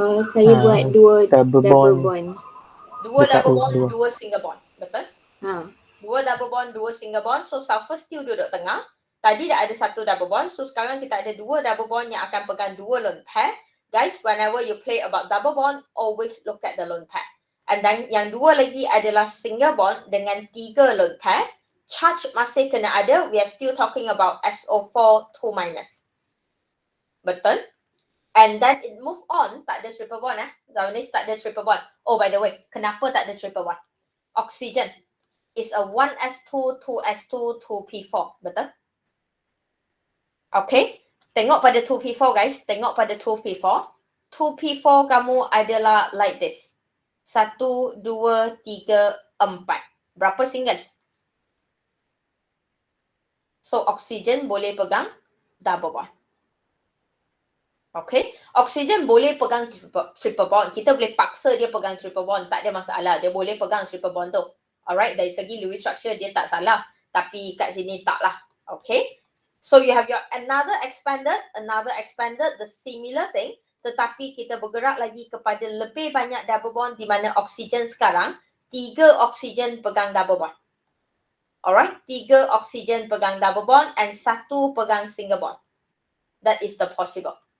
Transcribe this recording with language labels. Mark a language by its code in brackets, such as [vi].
[ms] Saya buat 2 double bond. 2 double bond, 2 single bond. Betul? 2 double bond, 2 single bond. [en] So sulfur still [ms] duduk tengah. Tadi dah ada 1 double bond. So sekarang kita ada 2 double bond yang akan pegang 2 lone pair. [en] Guys, whenever you play about double bond, always look at the lone pair. And then [ms] yang 2 lagi adalah single bond dengan 3 lone pair. Charge masih kena ada. [en] We are still talking about SO4 2-. [ms] Betul? [en] And then it move on, [ms] tak ada triple bond Zaunis tak ada triple bond. [en] Oh, by the way, [ms] kenapa tak ada [en] triple bond? Oxygen is a 1s2, 2s2, 2p4. [ms] Betul? [en] Okay. [ms] Tengok pada 2p4 guys. Tengok pada 2p4. 2p4 kamu adalah [en] like this. [ms] 1, 2, 3, 4. Berapa single? So, oxygen boleh pegang double bond. Okay, oksigen boleh pegang triple bond. Kita boleh paksa dia pegang triple bond. Tak ada masalah. Dia boleh pegang triple bond tu. Alright, dari segi Lewis structure dia tak salah. Tapi kat sini tak lah. Okay. [en] So you have your another expanded, the similar thing. [ms] Tetapi kita bergerak lagi kepada lebih banyak double bond di mana oksigen sekarang 3 oksigen pegang double bond. Alright, 3 oksigen pegang double bond and 1 pegang single bond. [en] That is the possible.